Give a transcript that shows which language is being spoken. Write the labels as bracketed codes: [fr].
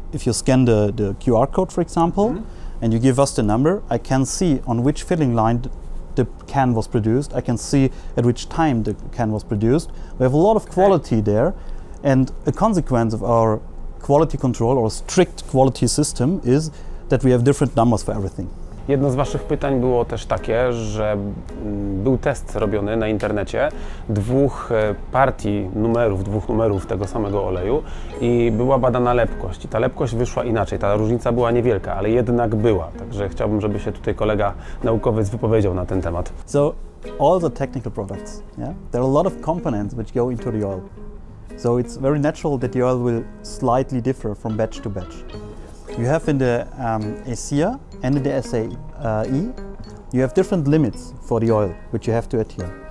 [en] If you scan the QR code, for example, and you give us the number, I can see on which filling line the can was produced. I can see at which time the can was produced. We have a lot of quality there, and a consequence of our quality control or strict quality system is that we have different numbers for everything. [pl] Jedno z Waszych pytań było też takie, że był test robiony na internecie 2 partii numerów, 2 numerów tego samego oleju i była badana lepkość. I ta lepkość wyszła inaczej, ta różnica była niewielka, ale jednak była. Także chciałbym, żeby się tutaj kolega naukowiec wypowiedział na ten temat. [en] So all the technical products, yeah, there are a lot of components which go into the oil. So it's very natural that the oil will slightly differ from batch to batch. You have in the ASEA and in the SAE, you have different limits for the oil which you have to adhere.